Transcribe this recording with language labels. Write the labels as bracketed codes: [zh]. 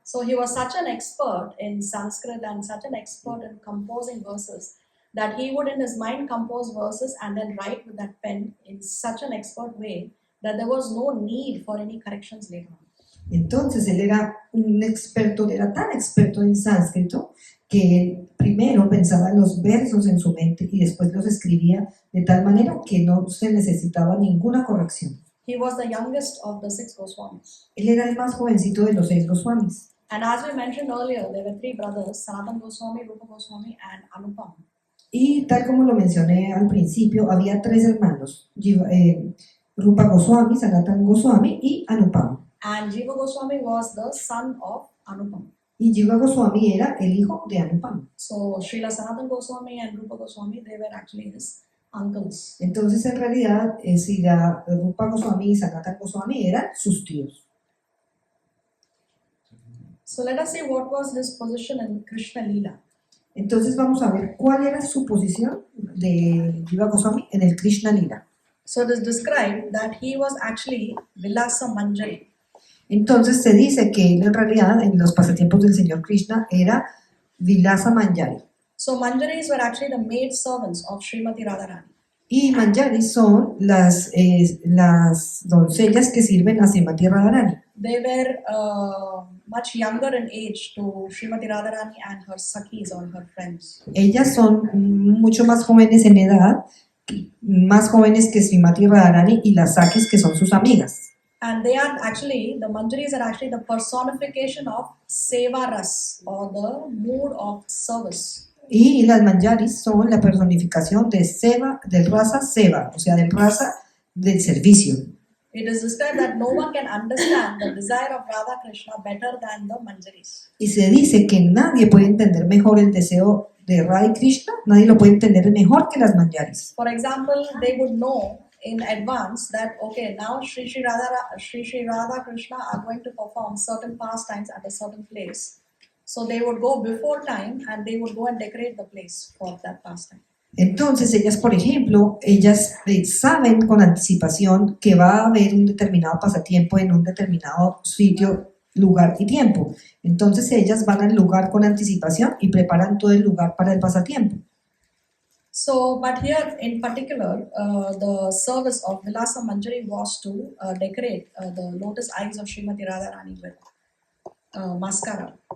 [en] So he was such an expert in Sanskrit and such an expert in composing verses that he would in his mind compose verses and then write with that pen in such an expert way that there was no need for any corrections later on. [es] Entonces él era un experto, era tan experto en sánscrito que él primero pensaba en los versos en su mente y después los escribía de tal manera que no se necesitaba ninguna corrección. [en] He was the youngest of the 6 Goswamis. [es] Él era el más jovencito de los 6 Goswamis. [en] And as we mentioned earlier, there were 3 brothers, Sanatana Goswami, Rupa Goswami and Anupam. [es] Y tal como lo mencioné al principio, había 3 hermanos, Rupa Goswami, Sanatana Goswami y Anupam. [en] And Jiva Goswami was the son of Anupam. [es] Y Jiva Goswami era el hijo de Anupam. [en] So Srila Sanatana Goswami and Rupa Goswami, they were actually his uncles. [es] Entonces en realidad Srila Rupa Goswami y Sanatana Goswami eran sus tíos. [en] So let us see what was his position in Krishna Lila. [es] Entonces vamos a ver cuál era su posición de Jiva Goswami en el Krishna Lila. [en] So it is described that he was actually Vilasa Manjari. [es] Entonces se dice que él en realidad en los pasatiempos del señor Krishna era Vilasa Manjari. [en] So Manjaris were actually the maid servants of Srimati Radharani. [es] Y manjari son las doncellas que sirven a Srimati Radharani. [en] They were much younger in age to Srimati Radharani and her Sakhis or her friends. [es] Ellas son mucho más jóvenes en edad, más jóvenes que Srimati Radharani y las Sakis, que son sus amigas. [en] And they are actually, the Manjaris are actually the personification of Seva Ras or the mood of service. [es] Y las manjaris son la personificación de Seva, del rasa Seva, o sea, del rasa del servicio. [en] It is described that no one can understand the desire of Radha Krishna better than the Manjaris. [es] Y se dice que nadie puede entender mejor el deseo de Radha y Krishna, nadie lo puede entender mejor que las manjaris. [en] For example, they would know in advance that okay, now Sri Sri Radha Krishna are going to perform certain pastimes at a certain place. So they would go before time and they would go and decorate the place for that pastime. [es] Entonces ellas, por ejemplo, ellas saben con anticipación que va a haber un determinado pasatiempo en un determinado sitio, lugar y tiempo. Entonces ellas van al lugar con anticipación y preparan todo el lugar para el pasatiempo. [en] So, but here in particular, the service of Vilasa Manjari was to decorate the lotus eyes of Srimati Radharani with mascara.